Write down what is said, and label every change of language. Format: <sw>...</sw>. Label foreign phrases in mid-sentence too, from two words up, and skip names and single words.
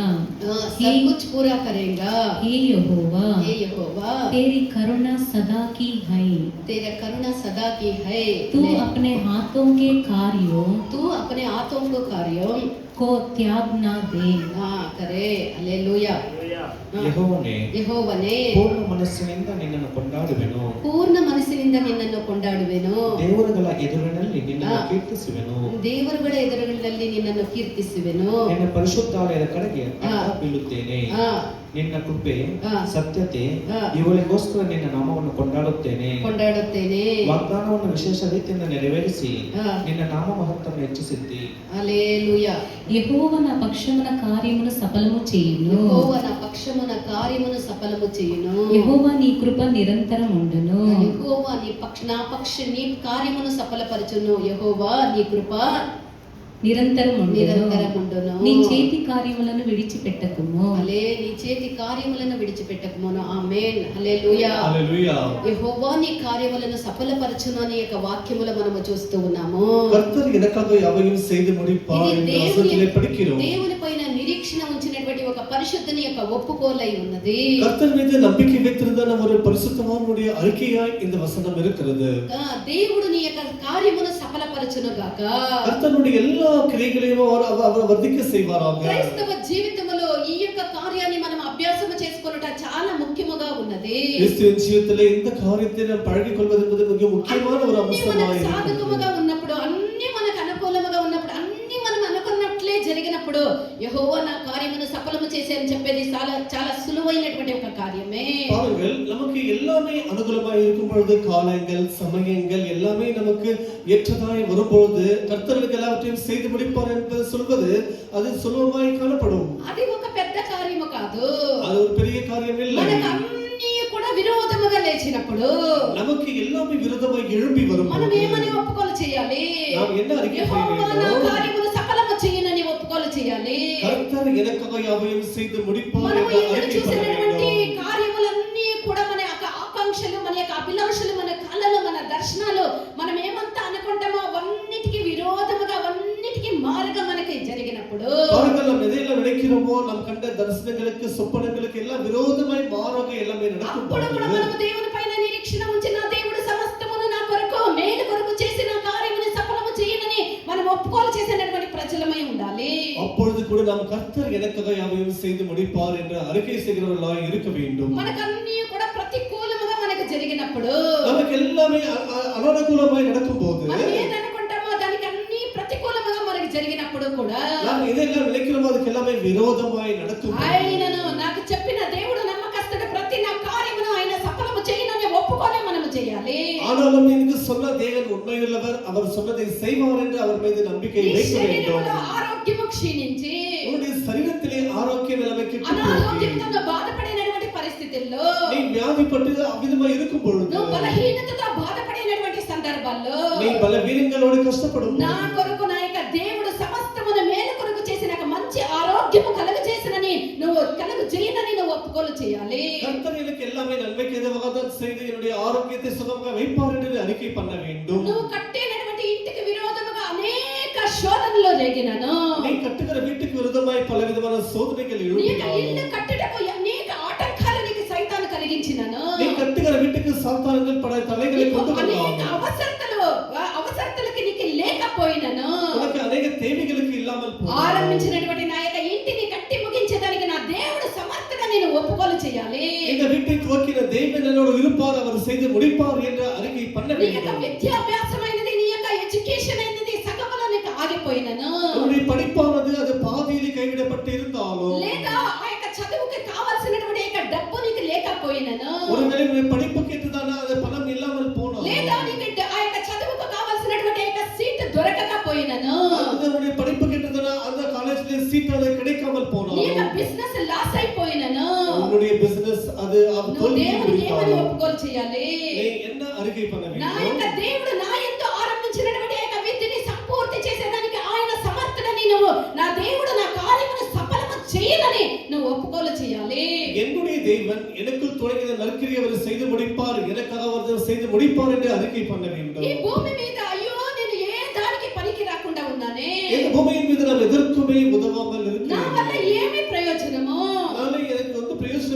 <hi>सब कुछ पूरा करेगा। हे यहोवा तेरी करुणा सदा की है। तेरा करुणा सदा की है। तू अपने हाथों के कार्यों को त्याग ना दे। करे। हालेलुया। ಯೆಹೋವನೇ</hi> <kn>ಪೂರ್ಣ ಮನಸ್ಸಿನಿಂದ ನಿನ್ನನ್ನು ಕೊಂಡಾಡುವೆನು. ಪೂರ್ಣ ಮನಸ್ಸಿನಿಂದ ನಿನ್ನನ್ನು ಕೊಂಡಾಡುವೆನು. ದೇವರುಗಳ ಎದುರಿನಲ್ಲಿ ನಿನ್ನನ್ನು ಕೀರ್ತಿಸುವೆನು. ದೇವರುಗಳ ಎದುರುಗಳಲ್ಲಿ ನಿನ್ನನ್ನು ಕೀರ್ತಿಸುವೆನು. ನಿನ್ನ ಪರಿಶುದ್ಧಾಲಯದ ಕಡೆಗೆ ಬೀಳುತ್ತೇನೆ. ನಿನ್ನ ಕೃಪೆ ಸತ್ಯತೆ ಇವುಗಳಿಗೋಸ್ಕರ ನಿನ್ನ ನಾಮವನ್ನು ಕೊಂಡಾಡುತ್ತೇನೆ. ವಾಗ್ದಾನವನ್ನು ವಿಶೇಷ ರೀತಿಯಿಂದ ನೆರವೇರಿಸಿ ನಿನ್ನ ನಾಮ ಮಹತ್ವವನ್ನು ಹೆಚ್ಚಿಸಿದ್ದಿ.</kn> <te>హల్లెలూయా. యెహోవా నా పక్షమున కార్యమును సఫలము చేయును. యెహోవా నా పక్షమున కార్యమును సఫలము చేయును. యెహోవా నీ కృప నిరంతరం ఉండును. యెహోవా నీ కార్యమును సఫలపరచును. యెహోవా నీ కృప నిరంతరం ఉండును. నీ చేతి కార్యములను విడిచిపెట్టకుము. నీ చేతి కార్యములను విడిచిపెట్టకుము. ఆమేన్. హల్లెలూయా. యెహోవా నీ కార్యములను సఫలపరచును అనే యొక్క వాక్యములు మనము చూస్తూ ఉన్నాము.</te> <ta>కర్తర్ எனக்காக யாவையும் செய்து முடிப்பார் என்று வசனத்திலே படிக்கிறோம்.</ta> <te>దేవుని పైన నిరీక్షణ ఉంచినటువంటి ఒక పరిశుద్ధుని యొక్క ఒప్పుకోలై ఉన్నది.</te> <ta>கர்த்தர் மீது நம்பிக்கை வைத்திருந்த ஒரு பரிசுத்தவானுடைய அறிக்கையாய் இந்த வசனம் இருக்கிறது.</ta> <te>దేవుడు నీ యొక్క కార్యమును సఫలపరచును గాక.</te> <ta>கர்த்தருடைய எல்லா క్రియగளையும் அவர் వర్ధిக்க செய்வாராக.</ta> <te>క్రైస్తవ జీవితంలో ఈ యొక్క కార్యాన్ని మనం అభ్యాసం చేసుకొనుట చాలా ముఖ్యముగా ఉన్నది. క్రిస్టియన్ జీవితంలో</te> <ta>இந்த కార్యத்தை நாம் பழகிக்கொள்வது என்பது மிக முக்கியமான ஒரு அம்சமாய் இருக்கிறது.</ta> <te>సాధకముగా ఉన్నప్పుడు అన్ని మనకు అనుకూలముగా ఉన్నప్పుడు అన్ని మనం అనుకున్నట్లే జరిగినప్పుడు యెహోవా నా కార్యమును సఫలము చేసే అని చెప్పేది చాలా సులువైనటువంటి ఒక కార్యమే.</te> <ta>பாருங்கள், நமக்கு எல்லாமே அனுகூலமாய் இருக்கும் பொழுது காலங்கள் சமயங்கள் எல்லாமே நமக்கு ஏற்றதாய் வரும்போது கர்த்தருக்கு எல்லாவற்றையும் செய்து முடிப்பார் என்று சொல்வது அது சுலபமாய் காணப்படும்.</ta> <te>అది ఒక పెద్ద కార్యము కాదు.</te> <ta>அது ஒரு பெரிய காரியம் இல்லை.</ta> <te>మనకు అన్ని కూడా విరోధముగా లేచినప్పుడు</te> <ta>நமக்கு எல்லாமே விரோதமாய் எழும்பி வரும்.</ta> <te>మనం ఏమని ఒప్పుకోలు చేయాలి?</te> <ta>நாம் என்ன அறிக்கை செய்ய</ta> <te>యెహోవా నా</te> <ta>வேண்டும்?</ta> <te>కార్యమును సఫలము చేయనని ఒప్పుకోలు చేయాలి.</te> <ta>கர்த்தர் எனக்காக யாவையும் செய்து முடிப்பார்</ta> <te>మనం</te> <ta>என்று</ta> <te>ఇక్కడ</te> <ta>அறிக்கை</ta> <te>చూసినటువంటి</te> <ta>செய்ய வேண்டும்.</ta> <te>కార్యములన్నీ కూడా మన యొక్క ఆకాంక్షలు, మన యొక్క అభిలాషలు, మన కలలు, మన దర్శనాలు మనం ఏమంతా అనుకుంటామో అవన్నిటికి విరోధముగా అవన్నిటికి మారుగా మనకి జరిగినప్పుడు</te> <ta>பாருங்கள், நாம் எதையெல்லாம் நினைக்கிறோமோ நம் கண்ட தரிசனங்களுக்கு சொப்பனங்களுக்கு எல்லாம் விரோதமாய் மாறாக எல்லாமே நடக்கும்.</ta> <te>అప్పుడు కూడా మనం దేవుని పైన నిరీక్షణ ఉంచిన దేవుడు సమస్తమును నా కొరకు మేలు కొరకు చేసిన కార్యముని సఫలము చేయనని మనం ఒప్పుకోలు చేసినటువంటి ప్రజలమై ఉండాలి.</te> <ta>அப்பொழுது கூட நாம் கர்த்தர் எனக்காக யாவையும் செய்து முடிப்பார் என்று அறிக்கை செய்கிறவர்களாய் இருக்க வேண்டும்.</ta> <te>మనకన్నీ కూడా ప్రతికూలముగా మనకు జరిగినప్పుడు</te> <ta>நமக்கு எல்லாமே அனனுகூலமாய் நடக்கும்போது</ta> <te>మనం ఏదనుకుంటామో దానికి అన్ని ప్రతికూలముగా మనకు జరిగినప్పుడు కూడా</te> <ta>நாம் எதெல்லாம் நினைக்கிறோமோ அதுக்கு எல்லாமே விரோதமாய் நடக்கும்.</ta> <te>ఆయనను నాకు చెప్పిన దేవుడు నమ్మకస్తుడు, ప్రతి నా కార్యమును ఆయన సఫలము చేయనని ఒప్పుకొని మనము చేయాలి.</te> <ta>ஆனாலும் எனக்கு சொன்ன தேவன் உண்மையுள்ளவர், அவர் சொன்னதை செய்வார் என்று அவர் மீது நம்பிக்கை வைக்க வேண்டும்.</ta> <te>ఆరోగ్యము క్షీణించి</te> <ta>உன்னுடைய சரீரத்திலே ஆரோக்கியம் நிலைமை கெட்டு</ta> <te>అనారోగ్యంతో బాధపడినటువంటి పరిస్థితుల్లో</te> <ta>நீ வியாதிப்பட்டு அவ்விதமாய் இருக்கும் பொழுது</ta> <te>నువ్వు బలహీనతతో బాధపడినటువంటి సందర్భాల్లో</te> <ta>நீ பலவீனங்களோடு கஷ்டப்படும்</ta> <te>నా కొరకు నా యొక్క దేవుడు సమస్తమును మేలు కొరకు చేసి నాకు మంచి ఆరోగ్యము కలుగ చేసినని నువ్వు కలుగ చేయనని నువ్వు ఒప్పుకోలు చేయాలి.</te> <ta>கர்த்தர் எனக்கு எல்லாமே நன்மைக்கு ஏதுவாக தான் செய்து என்னுடைய ஆரோக்கியத்தை சுகமாக வைப்பார் என்று அறிக்கை பண்ண வேண்டும்.</ta> <te>నువ్వు కట్టినటువంటి ఇంటికి విరోధముగా అనేక శోధనలు రేగినను.</te> <ta>நீ கட்டுகிற வீட்டுக்கு விரோதமாய் பலவிதமான சோதனைகள் எழும்பின.</ta> <te>ఇల్లు కట్టుటకు అనేక ఆటంకాలు నీకు సైతాను కలిగించినను.</te> <ta>நீ கட்டுகிற வீட்டுக்கு சாத்தான்கள் பல தடைகளை கொண்டு</ta> <te>అనేక</te> <ta>வந்தார்கள்.</ta> <te>అవసరతలకు నీకు లేకపోయినను.</te> <ta>உனக்கு अनेक தேவைகளுக்கு இல்லாமல் போனார்.</ta> <te>ఆరంభించినటువంటి నా యొక్క ఇంటిని కట్టి ముగించేదానికి నా దేవుడు సమర్థగా నేను ఒప్పుకోలు చేయాలి.</te> <ta>இந்த வீட்டை துவக்கின தேவன் என்னோடு இருப்பார், அவர் செய்து முடிப்பார் என்ற அறிக்கை பண்ண</ta> <te>నీ యొక్క</te> <ta>வேண்டும்.</ta> <te>విద్యాభ్యాసమైనది, నీ యొక్క ఎడ్యుకేషన్ అయినది సగములో నీకు ఆగిపోయినను.</te> <ta>உன்னுடைய படிப்பானது அது பாதியிலே கைவிடப்பட்டு இருந்தாலும்</ta> <te>లేదా ఆ యొక్క చదువుకి కావాల్సినటువంటి యొక్క డబ్బు నీకు లేకపోయినను.</te> <ta>ஒருவேளை உன்னுடைய படிப்புக்கு ஏற்றதான அது பணம் இல்லாமல் போனாலும்</ta> <te>లేదా నీకు ఆ యొక్క చదువుకు కావాల్సినటువంటి యొక్క సీట్ దొరకకపోయినను.</te> <ta>உன்னுடைய படிப்புக்கு ஏற்றதான அந்த காலேஜ்ல சீட் அது கிடைக்காமல்</ta> <te>నీ</te> <ta>போனாலும்</ta> <te>యొక్క</te> <en>business loss</en> <te>అయిపోయినను.</te> <ta>உன்னுடைய பிசினஸ் அது</ta> <te>నువ్వు దేవునికి ఏమని ఒప్పుకోలు చేయాలి?</te> <ta>நீ என்ன அறிக்கை பண்ண</ta> <te>నా</te> <ta>வேண்டும்?</ta> <te>యొక్క దేవుడు నా యందు ఆరంభించినటువంటి యొక్క విద్యని సంపూర్తి చేసేదానికి ఆయన సమర్థుడని నువ్వు నా దేవుడు నా కార్యమును సఫలము చేయనని నువ్వు ఒప్పుకోలు చేయాలి.</te> <ta>என்னுடைய தேவன் எனக்குள் தொடங்கிய நற்கிரியை அவர் செய்து முடிப்பார், எனக்காக அவர் செய்து முடிப்பார் என்று அறிக்கை பண்ண வேண்டும்.</ta> <te>ఈ భూమి మీద అయ్యో నేను ఏ దానికి పనికి రాకుండా ఉన్నానే,</te> <ta>இந்த பூமியின் மீது நாம் எதற்குமே உதவாமல்</ta> <te>నా</te> <ta>இருக்கிறேன்.</ta> <te>వల్ల ఏమి ప్రయోజనము,</te> <ta>நாளை எனக்கு வந்து பிரயோஜனம்</ta>